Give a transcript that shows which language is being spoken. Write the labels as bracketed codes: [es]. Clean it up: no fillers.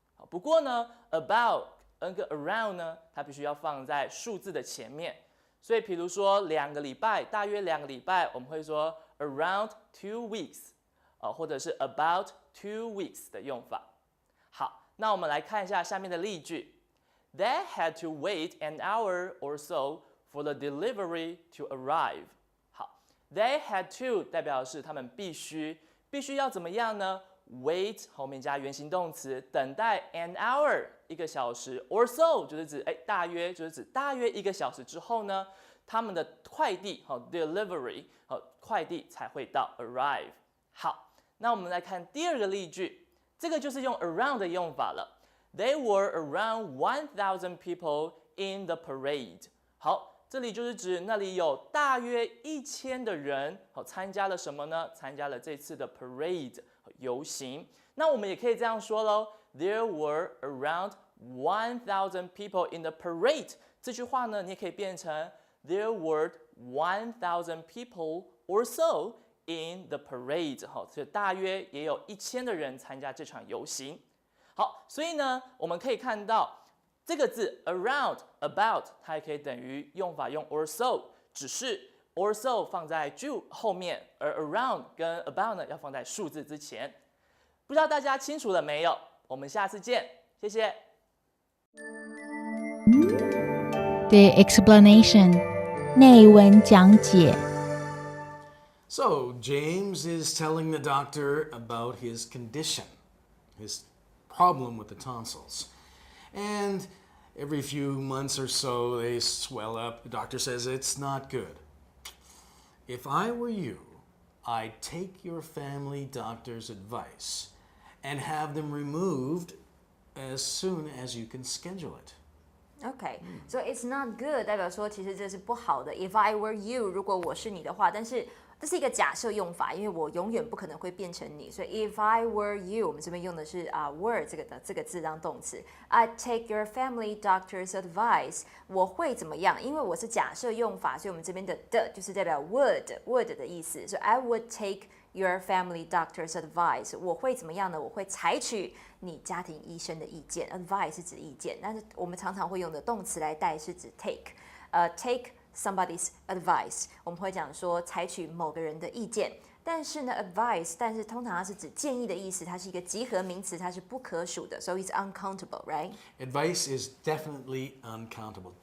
[zh] 不过呢 ，about 跟 around 呢，它必须要放在数字的前面。所以，比如说2个礼拜，大约2个礼拜，我们会说 [en] around 2 weeks， [zh] 或者是 [en] about 2 weeks [zh] 的用法。好，那我们来看一下下面的例句。 [en] They had to wait an hour or so for the delivery to arrive。 [zh] 好 ， [en] they had to [zh] 代表的是他们必须要怎么样呢 ？Wait 后面加原形动词，等待 [en] an hour [zh] 1个小时 or so 就是指大约1个小时之后呢，他们的快递delivery 快递才会到 arrive。好，那我们来看第二个例句，这个就是用 around 的用法了。 [en] They were around 1,000 people in the parade。 [zh] 好，这里就是指那里有大约1000的人，参加了什么呢？参加了这次的 parade 游行。那我们也可以这样说喽 ， [en] There were around 1,000 people in the parade。 [zh] 这句话呢，你也可以变成 [en] There were 1,000 people or so in the parade。 [zh] 好，所以大约也有1000的人参加这场游行。好，所以呢，我们可以看到这个字 around、about， 它也可以等于用法用 or so， 只是 or so 放在句后面，而 around 跟 about 呢要放在数字之前。不知道大家清楚了没有？我们下次见，谢谢。 [en] The explanation [zh] 内文讲解。 [en] So, James is telling the doctor about his condition, his problem with the tonsils. And every few months or so, they swell up. The doctor says it's not good. If I were you, I'd take your family doctor's advice and have them removed as soon as you can schedule it. Okay, so it's not good [zh] 代表说其实这是不好的。 [en] If I were you， [zh] 如果我是你的话，但是这是一个假设用法，因为我永远不可能会变成你，所以 if I were you， 我们这边用的是were 这个字当动词。 [en] I'd take your family doctor's advice， [zh] 我会怎么样？因为我是假设用法，所以我们这边的就是代表 would 的意思，所以 [en] I would take your family doctor's advice， [zh] 我会怎么样呢？我会采取你家庭医生的意见 ，advice 是指意见，但是我们常常会用的动词来代是指 [en] take somebody's advice， [zh] 我们会讲说采取某个人的意见，但是呢 advice， 但是通常它是指建议的意思，它是一个集合名词，它是不可数的 ， [en] so it's uncountable, right? Advice is definitely uncountable.